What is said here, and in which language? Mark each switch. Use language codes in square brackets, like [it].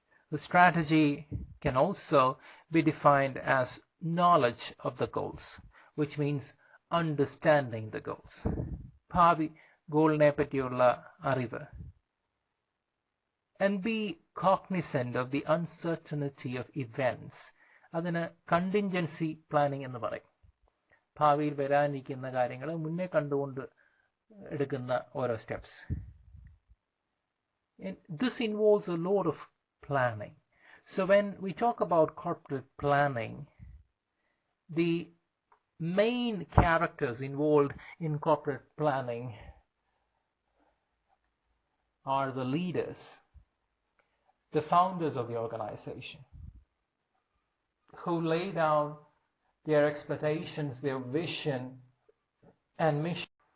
[en] The strategy can also be defined as knowledge of the goals, which means understanding the goals. [ml] ഭാവി ഗോളിനെ പറ്റിയുള്ള അറിവ്. [en] And be cognizant of the uncertainty of events. [ml] അതിന് contingency planning എന്ന് പറയും. ഭാവിയിൽ വരാനിരിക്കുന്ന കാര്യങ്ങൾ മുന്നേ കണ്ടുകൊണ്ട് എടുക്കുന്ന ഓരോ steps. [en] This involves a lot of planning. So when we talk about corporate planning, the main characters involved in corporate planning are the leaders, the founders of the organization, who lay down their expectations, their vision and mission.